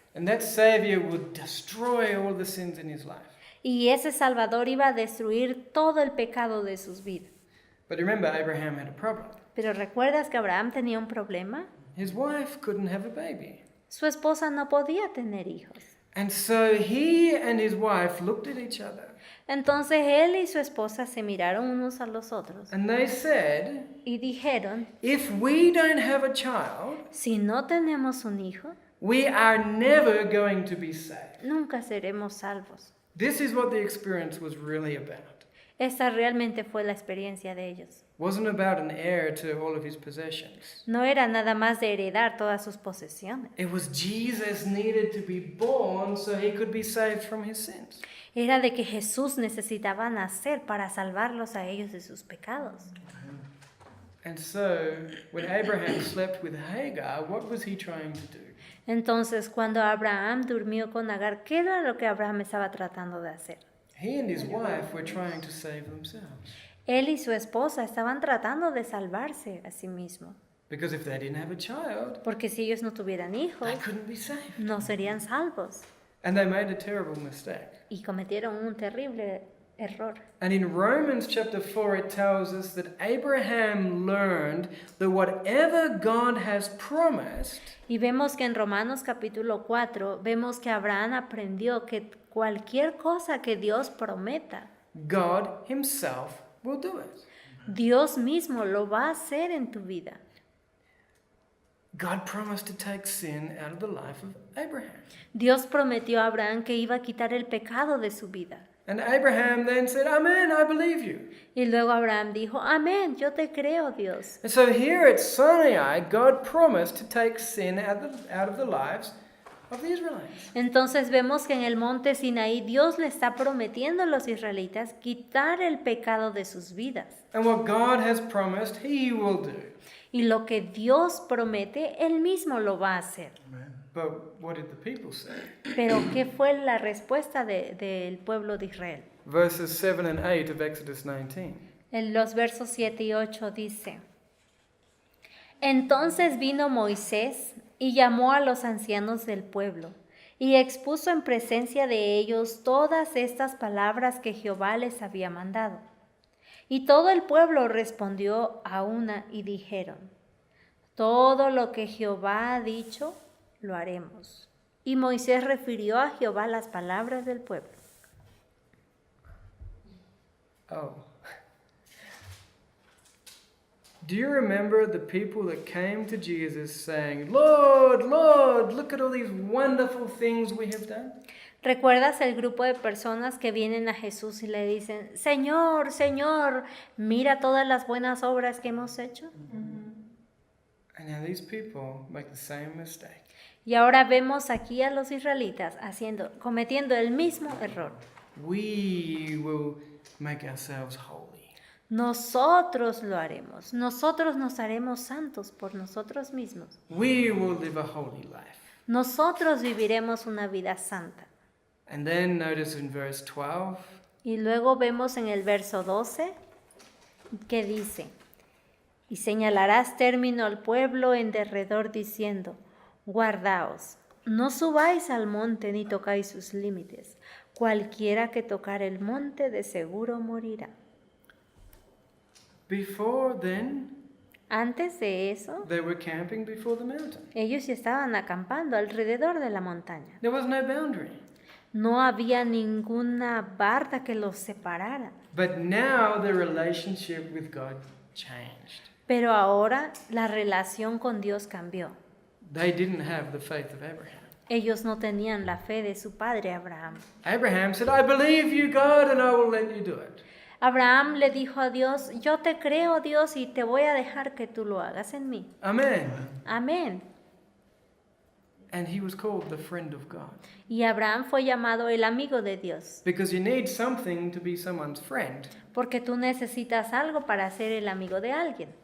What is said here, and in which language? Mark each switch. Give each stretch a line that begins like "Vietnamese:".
English: And that Savior would destroy all the sins in his life.
Spanish: Y ese Salvador iba a destruir todo el pecado de sus vidas.
English: But remember, Abraham had a problem.
Spanish: Pero ¿recuerdas que Abraham tenía un problema?
English: His wife couldn't have a baby.
Spanish: Su esposa no podía tener hijos.
English: And so he and his wife looked at each other
Spanish: Entonces él y su esposa se miraron unos a los otros
English: and they said,
Spanish: y dijeron,
English: if we don't have a child,
Spanish: si no tenemos un hijo,
English: we are never going to be saved.
Spanish: nunca seremos salvos.
English: This is what the experience was really about.
Spanish: Esta realmente fue la experiencia de ellos.
English: It wasn't about an heir to all of his possessions.
Spanish: No era nada más de heredar todas sus posesiones.
English: It was Jesus needed to be born so he could be saved from his sins.
Spanish: Era de que Jesús necesitaba nacer para salvarlos a ellos de sus pecados.
English: And so, when Abraham slept with Hagar, what was he trying to do?
Spanish: Entonces, cuando Abraham durmió con Agar, ¿qué era lo que Abraham estaba tratando de hacer?
English: He and his wife were trying to save themselves.
Spanish: Él y su esposa estaban tratando de salvarse a sí mismos.
English: Because if they didn't have a child,
Spanish: Porque si ellos no tuvieran hijos,
English: they couldn't be saved.
Spanish: no serían salvos.
English: And they made a terrible mistake.
Spanish: Y cometieron un terrible error.
English: And in Romans chapter 4, it tells us that Abraham learned that whatever God has promised,
Spanish: Y vemos que en Romanos capítulo 4, vemos que Abraham aprendió que cualquier cosa que Dios prometa,
English: God himself will do it.
Spanish: Dios mismo lo va a hacer en tu vida.
English: God promised to take sin out of the life of Abraham.
Spanish: Dios prometió a Abraham que iba a quitar el pecado de su vida.
English: And Abraham then said, Amen, I believe you.
Spanish: Y luego Abraham dijo, amén, yo te creo, Dios.
English: And so here at Sinai, God promised to take sin out of the lives of the Israelites.
Spanish: Entonces vemos que en el monte Sinaí Dios le está prometiendo a los israelitas quitar el pecado de sus vidas.
English: And what God has promised, he will do.
Spanish: Y lo que Dios promete, Él mismo lo va a hacer.
English: But what did the people say?
Spanish: Pero ¿qué fue la respuesta del pueblo de Israel?
English: verses 7 and 8 of Exodus 19.
Spanish: En los versos 7 y 8 dice: Entonces vino Moisés y llamó a los ancianos del pueblo, y expuso en presencia de ellos todas estas palabras que Jehová les había mandado. Y todo el pueblo respondió a una y dijeron: Todo lo que Jehová ha dicho, lo haremos. Y Moisés refirió a Jehová las palabras del pueblo. Oh.
English: Do you remember the people that came to Jesus saying, Lord, Lord, look at all these wonderful things we have done?
Spanish: ¿Recuerdas el grupo de personas que vienen a Jesús y le dicen: Señor, Señor, mira todas las buenas obras que hemos hecho?
English: And now these people make the same mistake.
Spanish: Y ahora vemos aquí a los israelitas cometiendo el mismo error.
English: We will make ourselves holy.
Spanish: Nosotros lo haremos. Nosotros nos haremos santos por nosotros mismos.
English: We will live a holy life.
Spanish: Nosotros viviremos una vida santa.
English: And then notice in verse 12,
Spanish: Y luego vemos en el verso 12 que dice: Y señalarás término al pueblo en derredor diciendo: Guardaos, no subáis al monte ni tocáis sus límites. Cualquiera que tocar el monte de seguro morirá.
English: before then,
Spanish: Antes de eso,
English: they were camping before the mountain.
Spanish: ellos ya estaban acampando alrededor de la montaña.
English: There was no boundary.
Spanish: No había ninguna barda que los separara.
English: But now the relationship with God changed.
Spanish: Pero ahora la relación con Dios cambió.
English: They didn't have the faith of Abraham.
Spanish: Ellos no tenían la fe de su padre Abraham.
English: Abraham said, I believe you, God, and I will let you do it.
Spanish: Abraham le dijo a Dios: Yo te creo, Dios, y te voy a dejar que tú lo hagas en mí.
English: Amen.
Spanish: Amén.
English: And he was called the friend of God.
Spanish: Y Abraham fue llamado el amigo de Dios,
English: Because you need something to be someone's friend.
Spanish: porque tú necesitas algo para ser el amigo de alguien.